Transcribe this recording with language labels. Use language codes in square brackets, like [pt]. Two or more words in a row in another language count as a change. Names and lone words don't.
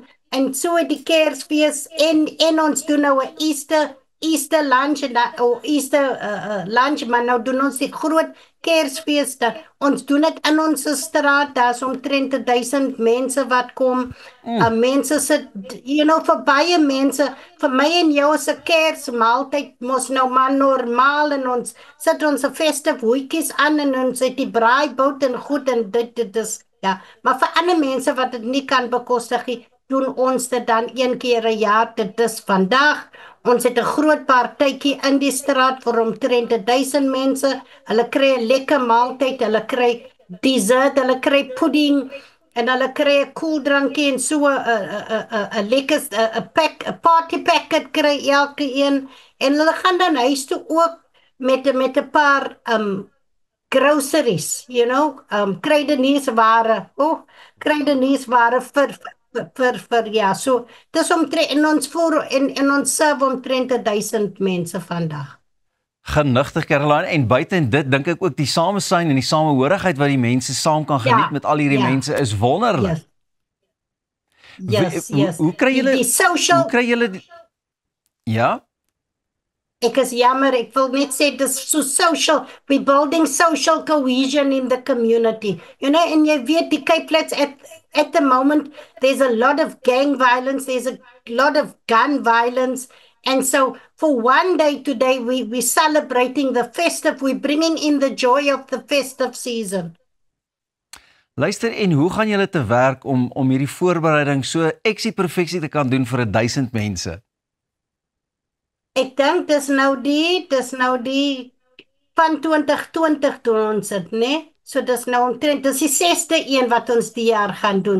[af] En so die Kersfees en ons doen nou 'n [en] Easter lunch [af] of [en] Easter lunch, [af] maar nou doen ons die groot Kersfeeste. Ons doen dit in ons straat, daar's omtrent 1000 mense wat kom. Mense sit, [en] you know, [af] vir baie mense, vir my en jou is 'n Kersmaaltyd mos nou maar normaal, en ons sit ons festive hoedjies aan en ons het die braaibout en goed en dit is, ja. Maar vir ander mense wat dit nie kan bekostig nie, doen ons dit dan 1 keer 'n jaar, dit is vandag. Ons het 'n groot partytjie in die straat vir omtrent 1000 mense. Hulle kry 'n lekker maaltyd, hulle kry dessert, hulle kry pudding en hulle kry 'n koeldrankie en so 'n lekker 'n [en] party packet [af] kry elke een. En hulle gaan dan huis toe ook met 'n paar groceries, [en] you know, [af] kruideniersware vir ja, so dis omtrent in ons ons serve omtrent 1000 mense vandag. Genigtig Caroline, en buiten dit dink ek ook die samesyn en die samehorigheid wat die mense saam kan geniet met al hierdie mense is wonderlik. [en] Yes. [af] Hoe kry julle die social, hoe kry julle ja? Ek is jammer, ek wil net sê dis so social, [en] we're building social cohesion in the community. You know, [af] en jy weet die [en] Cape Flats at the moment, there's a lot of gang violence, there's a lot of gun violence, and so for one day today, we're celebrating the festive, we're bringing in the joy of the festive season. [af] Luister, en hoe gaan julle te werk om hierdie voorbereiding so eksie-perfeksie te kan doen vir 1000 mense? Ek dink dis nou die van 2020 doen ons dit, né? So dis nou omtrent, dis die 6ste een wat ons die jaar gaan doen.